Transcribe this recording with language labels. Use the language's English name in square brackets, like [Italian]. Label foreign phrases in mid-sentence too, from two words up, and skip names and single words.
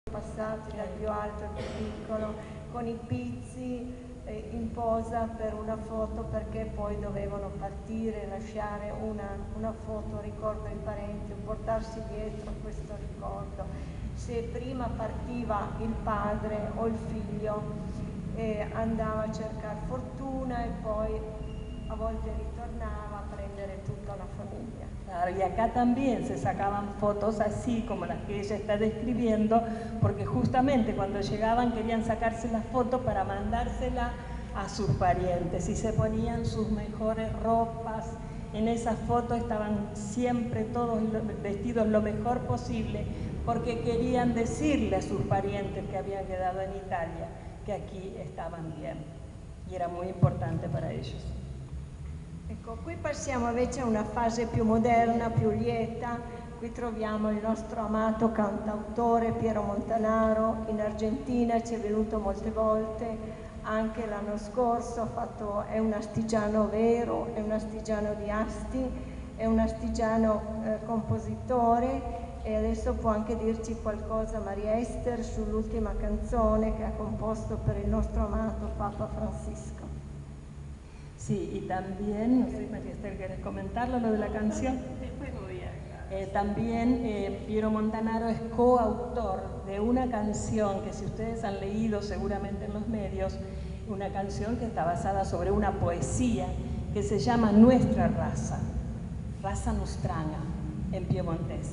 [Italian] passati dal più alto al più piccolo, con i pizzi in posa per una foto, perché poi dovevano partire, lasciare una foto, ricordo ai parenti, portarsi dietro questo ricordo. Se prima partiva il padre o il figlio, andava a cercare fortuna e poi a volte ritornava a prendere tutta la familia. [Spanish] Claro, y acá también se sacaban fotos así como las que ella está describiendo, porque justamente cuando llegaban querían sacarse la foto para mandársela a sus parientes y se ponían sus mejores ropas. En esas fotos estaban siempre todos vestidos lo mejor posible, porque querían decirle a sus parientes que habían quedado en Italia que aquí estaban bien, y era muy importante para ellos. [Italian] Ecco, qui passiamo invece a una fase più moderna, più lieta. Qui troviamo il nostro amato cantautore Piero Montanaro. In Argentina ci è venuto molte volte, anche l'anno scorso è un astigiano vero, è un astigiano di Asti, è un astigiano compositore, e adesso può anche dirci qualcosa Maria Ester sull'ultima canzone che ha composto per il nostro amato Papa Francisco. [Spanish] Sí, y también, no sé, María Esther, ¿querés comentarlo, lo de la canción? También Piero Montanaro es coautor de una canción que, si ustedes han leído seguramente en los medios, una canción que está basada sobre una poesía que se llama Nuestra Raza, Raza Nostrana, en piemontés.